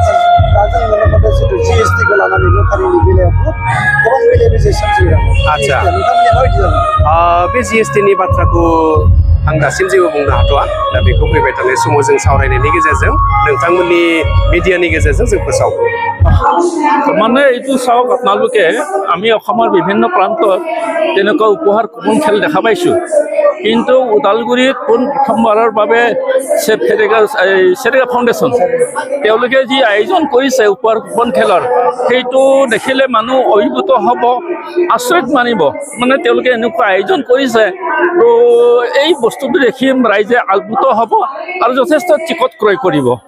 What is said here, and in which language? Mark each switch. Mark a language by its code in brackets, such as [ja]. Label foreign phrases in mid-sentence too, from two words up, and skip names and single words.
[brx] आच्छा बे GST-नि बाथ्राखौ आं दासिम जेबो बुंनो हाथ'आ दा बेखौ फैबाय थानाय समाव जों सावरायनायनि गेजेरजों नोंथांमोननि मिडियानि गेजेरजों जों फोसावगोन [as] মানে এইটো চাওক আপোনালোকে আমি অসমৰ বিভিন্ন প্ৰান্তত তেনেকুৱা উপহাৰ কুপন খেল দেখা পাইছোঁ কিন্তু ওদালগুৰিত প্ৰথমবাৰৰ বাবে সেৰেগা ফাউণ্ডেশ্যন তেওঁলোকে যি আয়োজন কৰিছে উপহাৰ কুপন খেলৰ সেইটো দেখিলে মানুহ অভিভূত হ'ব আচৰিত মানিব মানে তেওঁলোকে এনেকুৱা আয়োজন কৰিছে তো এই বস্তুটো দেখি ৰাইজে আপ্লুত হ'ব আৰু যথেষ্ট টিকট ক্ৰয় কৰিব